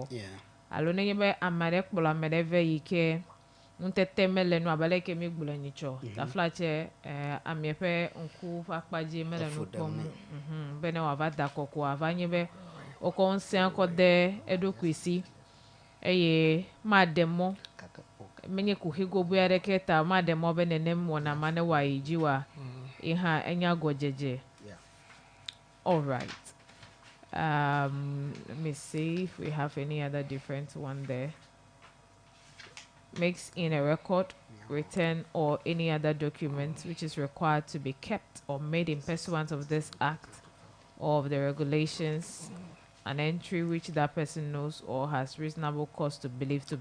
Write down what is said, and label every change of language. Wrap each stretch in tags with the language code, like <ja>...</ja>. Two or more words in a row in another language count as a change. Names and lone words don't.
<ee>alo nenye be ame ɖe kplɔ ame ɖe ve yi ke nutete mele nu abe leke mi gblɔ nyitsɔ tafla tse amie ƒe ŋku ƒe akpadzi mele nu kpɔm be ne wòava da akɔ ko wòava nye be wokɔ ŋusẽ kɔ de eɖokui si eye maɖe mɔ menye kuxi goboe aɖeke ta maɖe mɔ be nenem wɔna ma ne wòayi dzi wa ye hã enye agɔdzedze.</ee> <en>All right. Let me see if we have any other different one there. Makes in a record, written, or any other document which is required to be kept or made in pursuance of this act or of the regulations, an entry which that person knows or has reasonable cause to believe to</en>